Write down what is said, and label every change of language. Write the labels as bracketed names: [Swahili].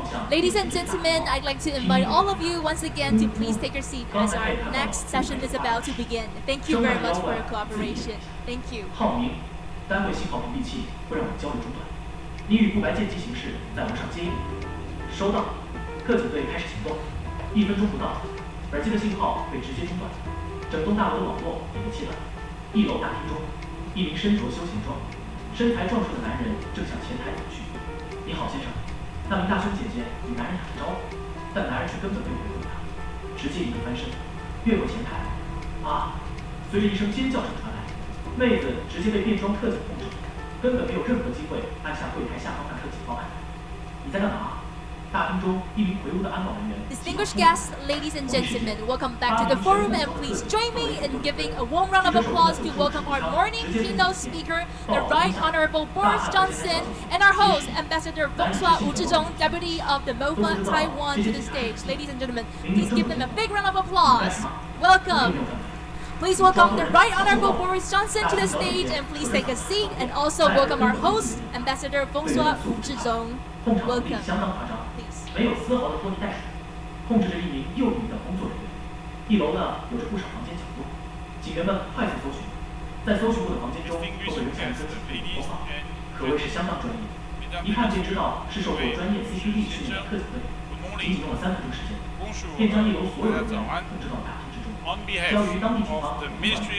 [English] Ladies and gentlemen, I'd like to invite all of you once again to please take your seat as our next session is about to begin. Thank you very much for your cooperation. Thank you. [Chinese] 浩明，单位信号屏蔽器会让我们交流中断。你与不白见机行事在楼上接应。收到，特警队开始行动。1分钟不到，耳机的信号被直接中断，整栋大楼的网络也被切断。 1楼大厅中，一名身着休闲装、身材壮硕的男人正向前台走去。你好，先生。那名大胸姐姐与男人打着招呼，但男人却根本没有回复她，直接一个翻身，越过前台。啊！随着一声尖叫声传来，妹子直接被变装特警控制，根本没有任何机会按下柜台下方那颗警报按钮。你在干嘛？大厅中一名魁梧的安保人员。 [English] Distinguished guests, ladies and gentlemen, welcome back to the forum, and please join me in giving a warm round of applause to welcome our morning keynote speaker, the Right Honorable Boris Johnson, and our host, Ambassador Bonsoir Wu Zhizhong, Deputy of the MOFA Taiwan, to the stage. Ladies and gentlemen, please give them a big round of applause. Welcome. Please welcome the Right Honorable Boris Johnson to the stage, and please take a seat, and also welcome our host, Ambassador Bonsoir Wu Zhizhong. Welcome. [Chinese] 没有丝毫的拖泥带水，控制着一名又一名的工作人员。 1楼呢有着不少房间角落，警员们快速搜寻，在搜寻过的房间中都被留下了自己的头发，可谓是相当专业。一看便知道是受过专业 CPD 训练的特警队，仅仅用了3分钟时间，便将1楼所有的人控制到了大厅之中，交于当地警方和公安。